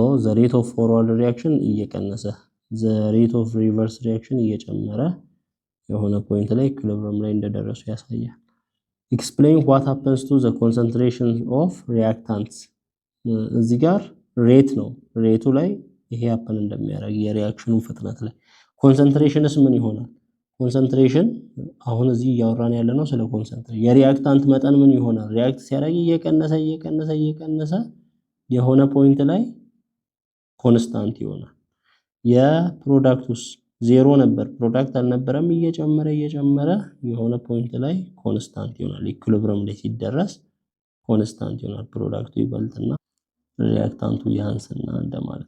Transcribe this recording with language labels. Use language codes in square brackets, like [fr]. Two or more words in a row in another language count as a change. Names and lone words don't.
[en] the rate of forward reaction [am] እየቀነሰ [en] the rate of reverse reaction [am] እየጨመረ የሆነ ፖይንት ላይ ኢኩሊብረም ላይ እንደደረሱ ያሳያል [en] explain what happens to the concentration of reactants [am] እዚህ ጋር ሬት ነው ሬቱ ላይ ይሄ happen እንደሚያደርግ የሪአክሽኑ ፍጥነት ላይ ኮንሰንትሬሽንስ ምን ይሆናል ኮንሰንትሬሽን አሁን እዚህ ያወራን ያለ ነው ስለ ኮንሰንትሬሽን የሪአክታንት መጠን ምን ይሆናል ሪአክት ሲያደርግ እየቀነሰ የሆነ ፖይንት ላይ ኮንስታንት ይሆናል የፕሮዳክቱስ ዜሮ ነበር ፕሮዳክት አልነበረም እየጨመረ የሆነ ፖይንት ላይ ኮንስታንት ይሆናል ኢኩሊብረም ላይ ሲደረስ ኮንስታንት ይሆናል ፕሮዳክቱ ይበልጥና ሪአክታንቱ ያንስና እንደማለት